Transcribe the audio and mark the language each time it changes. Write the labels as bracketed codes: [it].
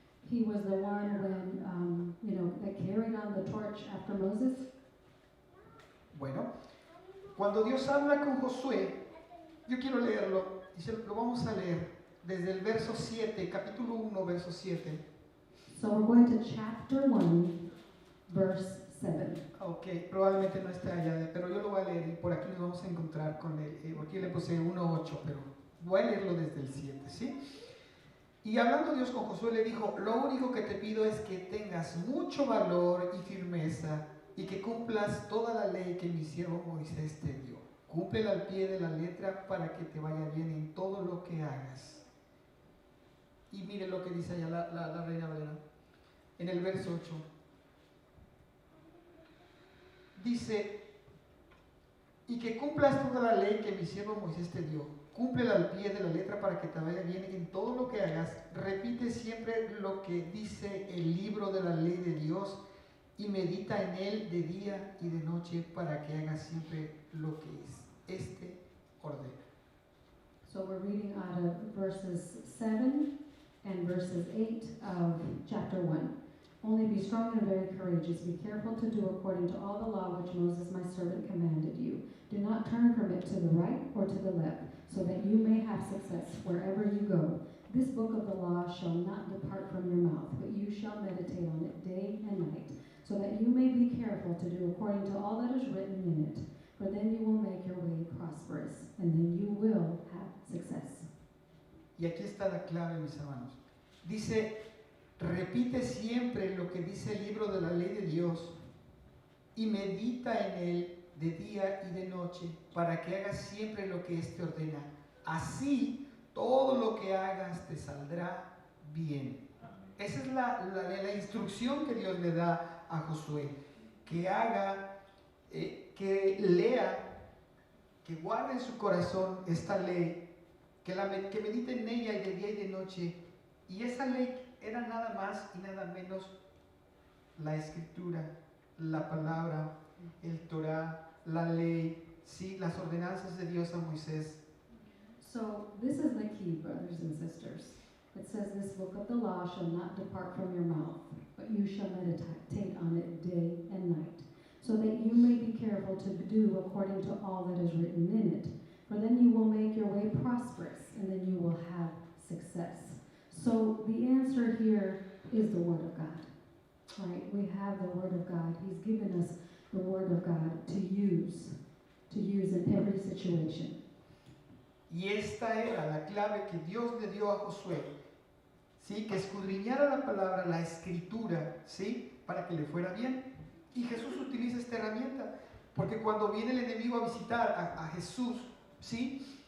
[en] He was the one when, that carried on the torch after Moses. [es] Bueno, cuando Dios habla con Josué, yo quiero leerlo, y lo vamos a leer desde el verso 7, capítulo 1, verso 7. [en] So we're going to chapter 1, verse 7. [es] Ok, probablemente no esté allá, pero yo lo voy a leer y por aquí nos vamos a encontrar con él. Aquí le puse 1.8, pero voy a leerlo desde el 7, ¿sí? Y hablando Dios con Josué le dijo, lo único que te pido es que tengas mucho valor y firmeza y que cumplas toda la ley que mi siervo Moisés te dio. Cúmplela al pie de la letra para que te vaya bien en todo lo que hagas. Y mire lo que dice allá la Reina Valera, en el verso 8. Dice, y que cumplas toda la ley que mi siervo Moisés te dio. Cúmplela al pie de la letra para que te vaya bien en todo lo que hagas. Repite siempre lo que dice el libro de la ley de Dios y medita en él de día y de noche para que hagas siempre lo que este ordena. [en] So we're reading out of verses 7 and verses 8 of chapter 1. Only be strong and very courageous. Be careful to do according to all the law which Moses my servant commanded you. Do not turn from it to the right or to the left, so that you may have success wherever you go. This book of the law shall not depart from your mouth, but you shall meditate on it day and night, so that you may be careful to do according to all that is written in it. For then you will make your way prosperous, and then you will have success. [es] Y aquí está la clave, mis hermanos. Dice, repite siempre lo que dice el libro de la ley de Dios y medita en él de día y de noche para que hagas siempre lo que éste ordena. Así todo lo que hagas te saldrá bien. Esa es la instrucción que Dios le da a Josué, que haga, que lea, que guarde en su corazón esta ley, que medite en ella y de día y de noche. Y esa ley era nada más y nada menos la escritura, la palabra, el Torah, la ley, sí, las ordenanzas de Dios a Moisés. [en] So this is the key, brothers and sisters. It says, this book of the law shall not depart from your mouth, but you shall meditate on it day and night, so that you may be careful to do according to all that is written in it. For then you will make your way prosperous, and then you will have success. So the answer here is the Word of God, right? We have the Word of God. He's given us the Word of God to use in every situation. [es] Y esta era la clave que Dios le dio a Josué, ¿sí? Que escudriñara la palabra, la escritura, ¿sí? Para que le fuera bien. Y Jesús utiliza esta herramienta, porque cuando viene el enemigo a visitar a Jesús, ¿sí?